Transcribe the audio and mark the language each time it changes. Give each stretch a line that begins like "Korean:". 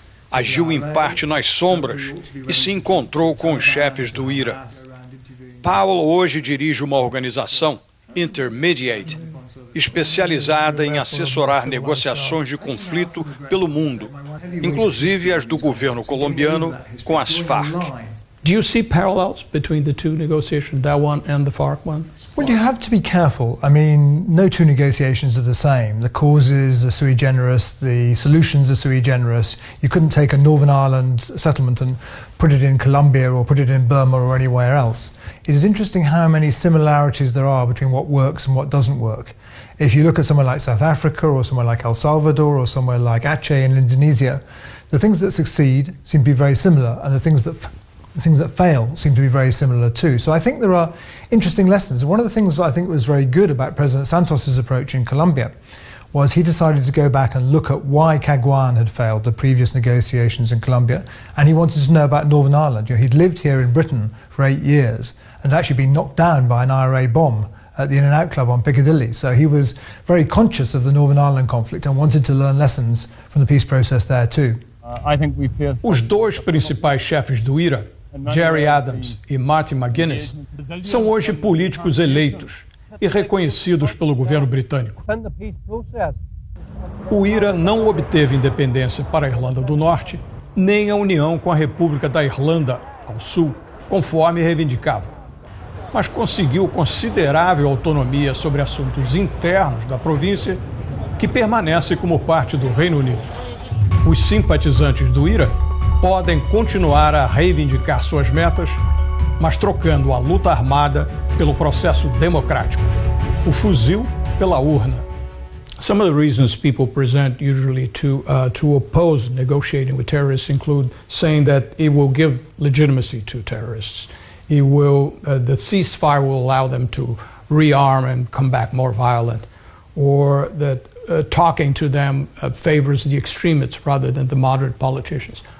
Portuguese: Agiu em parte nas sombras e se encontrou com os chefes do IRA. Powell hoje dirige uma organização Intermediate, especializada em assessorar negociações de conflito pelo mundo, inclusive as do governo colombiano com as Farc.
English: Do you see parallels between the two negotiations, that one and the FARC one? Well, you have to be careful. I mean, no two negotiations are the same. The causes are sui generis, the solutions are sui generis. You couldn't take a Northern Ireland settlement and put it in Colombia or put it in Burma or anywhere else. It is interesting how many similarities there are between what works and what doesn't work. If you look at somewhere like South Africa or somewhere like El Salvador or somewhere like Aceh in Indonesia, the things that succeed seem to be very similar, and the things that fail seem to be very similar too. So I think there are interesting lessons. One of the things I think was very good about President Santos's approach in Colombia was he decided to go back and look at why Caguán had failed the previous negotiations in Colombia, and he wanted to know about Northern Ireland. You know, he'd lived here in Britain for 8 years and actually been knocked down by an IRA bomb at the In-N-Out Club on Piccadilly. So he was very conscious of the Northern Ireland conflict and wanted to learn lessons from the peace process there too.
Portuguese: Os dois principais chefes do IRA, Gerry Adams e Martin McGuinness, são hoje políticos eleitos e reconhecidos pelo governo britânico. O IRA não obteve independência para a Irlanda do Norte, nem a união com a República da Irlanda ao Sul, conforme reivindicava, mas conseguiu considerável autonomia sobre assuntos internos da província, que permanece como parte do Reino Unido. Os simpatizantes do IRA podem continuar a reivindicar suas metas, mas trocando a luta armada pelo processo democrático, o fuzil pela urna.
English: Some of the reasons people present usually to oppose negotiating with terrorists include saying that it will give legitimacy to terrorists. It will, the ceasefire will allow them to rearm and come back more violent, or that talking to them favors the extremists rather than the moderate politicians.